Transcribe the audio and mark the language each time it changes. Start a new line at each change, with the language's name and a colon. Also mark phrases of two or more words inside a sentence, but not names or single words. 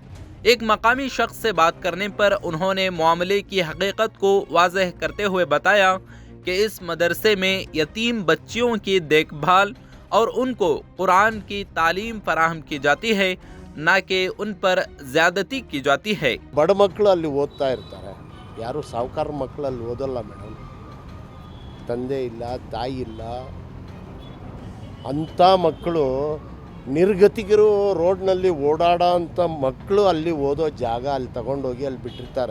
Urdu: ایک مقامی شخص سے بات کرنے پر انہوں نے معاملے کی حقیقت کو واضح کرتے ہوئے بتایا کہ اس مدرسے میں یتیم بچیوں کی دیکھ بھال اور ان کو قرآن کی تعلیم فراہم کی جاتی ہے، نہ کہ ان پر زیادتی کی جاتی ہے.
Kannada: बड़ मಕ್ಕಳು ಅಲ್ಲಿ ಓದ್ತಾ ಇರ್ತಾರೆ, ಯಾರು ಸಾವುಕಾರ ಮಕ್ಕಳಲ್ಲಿ ಓದಲ್ಲ ಮೇಡಮ್। ತಂದೆ ಇಲ್ಲ, ತಾಯಿ ಇಲ್ಲ, ಅಂಥ ಮಕ್ಕಳು ನಿರ್ಗತಿಕರು ರೋಡ್ನಲ್ಲಿ ಓಡಾಡೋ ಅಂಥ ಮಕ್ಕಳು ಅಲ್ಲಿ ಓದೋ ಜಾಗ ಅಲ್ಲಿ ತಗೊಂಡೋಗಿ ಅಲ್ಲಿ ಬಿಟ್ಟಿರ್ತಾರೆ।